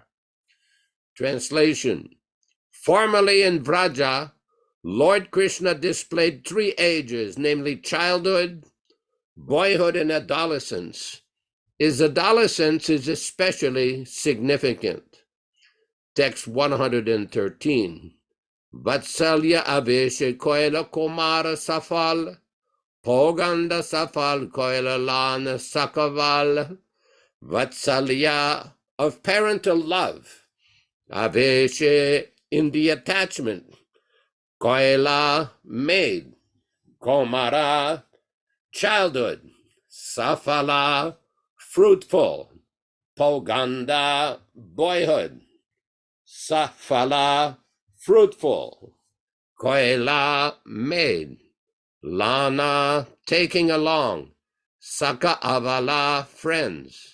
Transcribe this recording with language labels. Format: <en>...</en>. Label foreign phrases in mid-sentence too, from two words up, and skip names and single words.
<en>Translation: formerly in Vraja, Lord Krishna displayed three ages, namely childhood, boyhood, and adolescence. His adolescence is especially significant. Text 113.</en> <bn>বাৎসল্য আবেশে কৈল কুমার সফল, পৌগণ্ড সফল কৈল লঞা সখাবল.</bn> <en>Vatsalya of parental love, aveshe in the attachment, koila maid, komara childhood, safala fruitful, poganda boyhood, safala fruitful, koila maid, lana taking along, saka avala friends.</en>